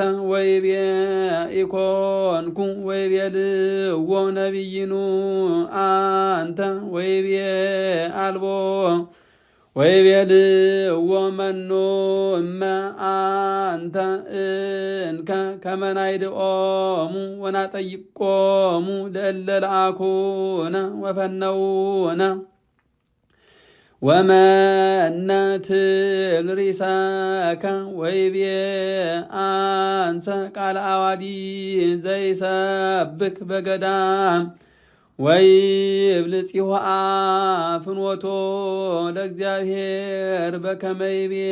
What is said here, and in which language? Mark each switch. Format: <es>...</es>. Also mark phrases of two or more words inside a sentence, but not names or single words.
<gez>ወይቤ ኢኮንኩ ወይቤልዎ ነቢይኑ አንተ ወይቤ አልቦ ወይቤልዎ መኑ እመ አንተ እንከ ከመ ናይድኦሙ ወናጠይቆሙ ለእለ ለአኩነ ወፈነውነ ወመነ ትብል ሪሰከ ወይቤ አንሰ ቃለ አዋዲ ዘይሰብክ በገዳም ወይብል ጽዋዓ ፍኖቶ ለእግዚአብሔር በከመ ይቤ</gez>